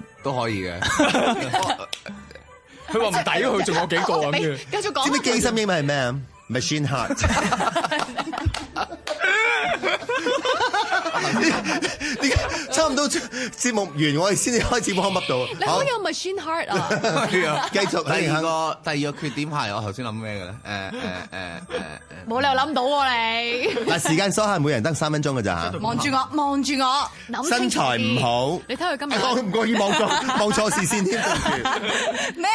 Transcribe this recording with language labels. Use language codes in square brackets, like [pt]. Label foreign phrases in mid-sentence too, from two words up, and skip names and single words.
[yue] 都可以嘅。佢話唔抵，佢仲有幾個咁嘅。繼續講。知唔知機心英文係咩啊 ？ [en] Machine Heart。 [yue] 差唔多節目完，我哋先至開始摸乜到。你好有 [en] machine heart [yue] 啊！係啊，繼續。第二個缺點係我頭先諗咩嘅咧？冇理由諗到喎你。嗱，時間所限，每人得3分鐘㗎咋嚇。望住我，望住我，諗身材唔好。你睇佢今日。我唔覺意望錯視線添。咩